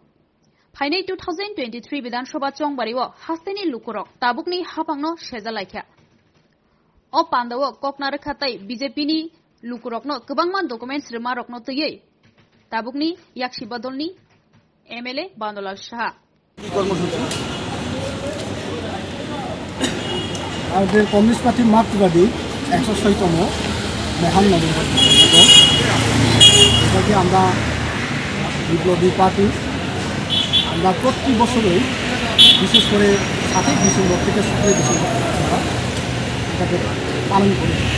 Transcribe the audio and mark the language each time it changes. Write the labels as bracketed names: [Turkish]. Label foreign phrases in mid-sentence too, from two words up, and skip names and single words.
[Kok Borok] Hainai 2023 Bidanshoba Chongbariwo Hasteni Lukurok Tabukni Hapangno Shezalaikha. O Pandawo Koknarakhatai BJP ni Lukurokno Kubangman documents Remarokno Toye. Tabukni Yakshi Badolni MLA Bandolal Shaha. [Bangla] আমাদের কমিউনিস্ট পার্টি মার্কসবাদী 106তম মহান নভেম্বর এটাকে আমরা বিপ্লবী পার্টি আমরা প্রতি বছরই বিশেষ করে 7 ডিসেম্বর থেকে 17 ডিসেম্বর এটাকে পালন করি।